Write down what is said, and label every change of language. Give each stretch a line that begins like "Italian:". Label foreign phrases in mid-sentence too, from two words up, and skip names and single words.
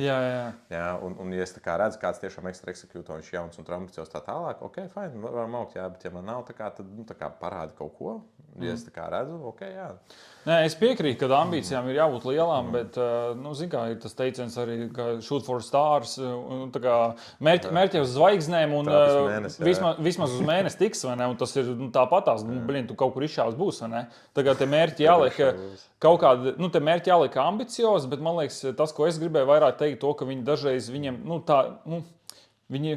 Latvian: Jā. Ja? Un ja es tā kā redzu, kāds tiešām ekstra executo, viņš jauns un ambiciozs tā tālāk, fine, varam augt, jā, bet ja man nav tā kā, tad tā kā parādi kaut ko. Ja es tā kā redzu, jā. Nē, es piekrītu, ka ambīcijām ir jābūt lielām, bet, zin kā, ir tas teiciens arī, ka
English: shoot for stars,
Latvian: tā kā mērķi uz zvaigznēm, un vismaz uz mēnesi tiks, vai ne, un tas ir tāpatās, tu kaut kur izšāvs būs, vai ne. Tagad te mērķi jāliek kaut kādi, te mērķi jāliek ambiciozi, bet man liekas, tas, ko es gribēju vairāk teikt, to, ka viņi dažreiz viņiem, viņi...